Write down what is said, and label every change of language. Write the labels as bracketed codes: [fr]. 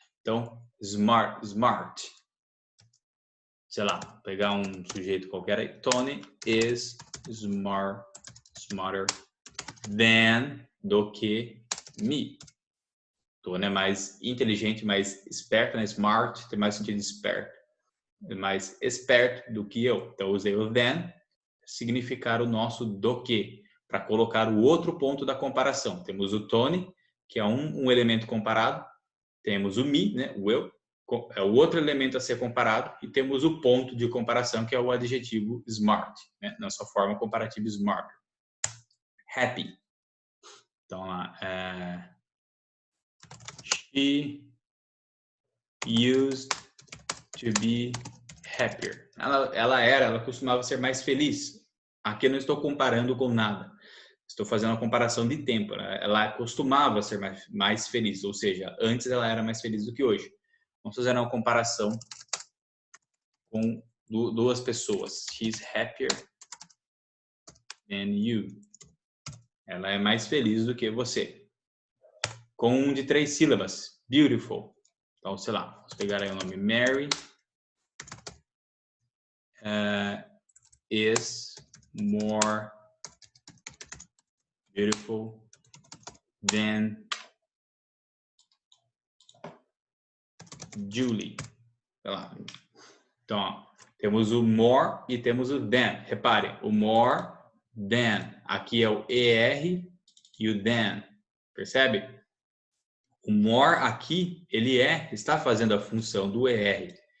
[pt] Então, smart. Sei lá, pegar um sujeito qualquer aí. [en] Tony is smarter than [pt] do que [en] me. [pt] Tony é mais inteligente, mais esperto, né? Smart tem mais sentido de esperto. É mais esperto do que eu. Então, usei o than, significar o nosso do que, para colocar o outro ponto da comparação. Temos o Tony, que é um elemento comparado. Temos o me, né? O eu, é o outro elemento a ser comparado. E temos o ponto de comparação, que é o adjetivo smart, né? Na sua forma comparativa smart. Happy. [en] Então, lá, she used to be happier. [pt] Ela costumava ser mais feliz. Aqui eu não estou comparando com nada. Estou fazendo uma comparação de tempo. Né? Ela costumava ser mais feliz, ou seja, antes ela era mais feliz do que hoje. Vamos fazer uma comparação com duas pessoas. [en] She's happier than you. [pt] Ela é mais feliz do que você. Com um de 3 sílabas. Beautiful. Então, sei lá, vamos pegar aí o nome Mary. [en] Is more beautiful than Julie. [pt] Sei lá. Então, ó, temos o more e temos o than. Repare, o more, than. Aqui é o ER e o than. Percebe? O more aqui, ele está fazendo a função do ER.